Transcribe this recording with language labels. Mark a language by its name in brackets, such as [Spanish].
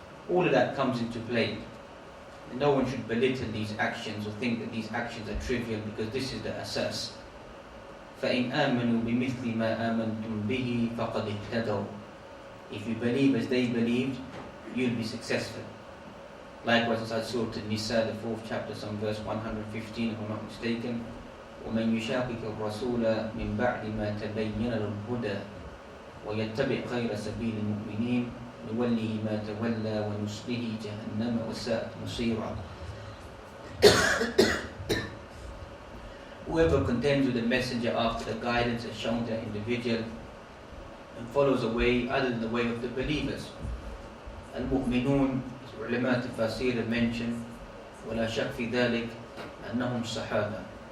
[English] All of that comes into play. And no one should belittle these actions or think that these actions are trivial, because this is the asas. [Arabic] فَإِنْ آمَنُوا بِمِثْلِ مَا آمَنْتُمْ بِهِ فَقَدْ اهْتَدَوْا. [English] If you believe as they believed, you'll be successful. Likewise inside Surah An-Nisa, the 4th chapter, some verse 115 if I'm not mistaken, [Arabic] وَمَنْ يُشَاقِقِ الرَّسُولَ مِنْ بَعْدِ مَا تَبَيَّنَ لَهُ الْهُدَى وَيَتَّبِعْ غَيْرَ سَبِيلِ الْمُؤْمِنِينَ نُوَلِّهِ مَا تَوَلَّى وَنُصْلِهِ جَهَنَّمَ وَسَاءَتْ مَصِيرًا. [English] Whoever contends with the messenger after the guidance has shown to that individual and follows a way other than the way of the believers. Al-Mu'minun, as ulama tafasir have mentioned, [Arabic] وَلَا شَكْ فِي ذَلِكَ أَنَّهُمْ صَحَابَةٌ.